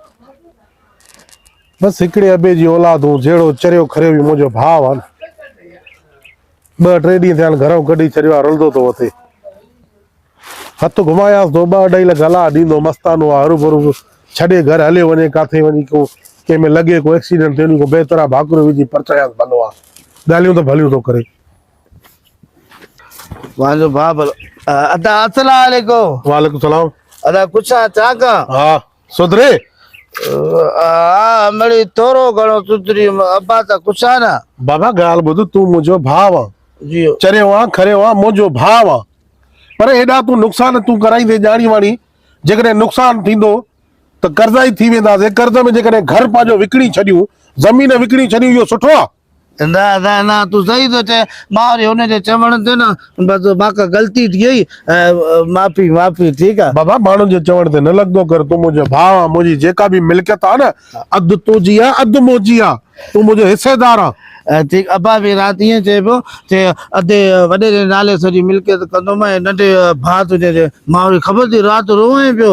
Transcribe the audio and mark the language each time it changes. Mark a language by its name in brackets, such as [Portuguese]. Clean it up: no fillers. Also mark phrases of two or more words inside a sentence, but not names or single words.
[Sindhi] बसि हिकिड़े अबे जी औलादूं जहिड़ो चरियो खरियो बि मुंहिंजो भाउ आहे न 2-3 ॾींहं थिया घरों कढी छॾियो आहे रुलंदो थो वथे हथु घुमायांसि थो 2-2.5 लख हला ॾींदो मस्तानो आहे हरू भरू छॾे घर हलियो वञे किथे वञी को कंहिंमें लॻे को एक्सीडेंट थिए को बेतरा भाकुर विझी परचायांसि भलो आहे ॻाल्हियूं त भलियूं थो करे वालो बाबा अदा [Arabic] السلام عليكم وعليكم السلام [Sindhi] अदा कुछ चाका हा सुधरे मड़ी थोरो घणो सुधरी अब्बा त कुछ ना बाबा ॻाल्हि ॿुध तूं मुंहिंजो भाउ आहे जी चरियो आहे खरियो आहे मुंहिंजो भाउ आहे पर हेॾा तूं नुक़सान तूं कराईंदे ॼाणी वाणी जेकॾहिं नुक़सान थींदो त कर्ज़ा ई थी वेंदासीं कर्ज़ में जेकॾहिं घर पंहिंजो विकिणी छॾियूं ज़मीन विकिणी छॾियूं इहो सुठो आहे ना तू सही तो चे मां वरी हुन जे चवण ते न बस मां गलती थी वई माफ़ी ठीक आहे बाबा माण्हुनि जे चवण ते न लॻंदो कर तूं मुंहिंजो भाउ आहे मुंहिंजी जेका बि मिल्कियत आहे न अधु तुंहिंजी आहे अधु मुंहिंजी आहे तूं मुंहिंजो हिसेदार आहे ठीक अब्बा बि राति ईअं चए पियो चे अधे वॾे जे नाले सॼी मिल्कियत कंदुमि ऐं नंढे भाउ तुंहिंजे मां वरी ख़बर थी राति रोए पियो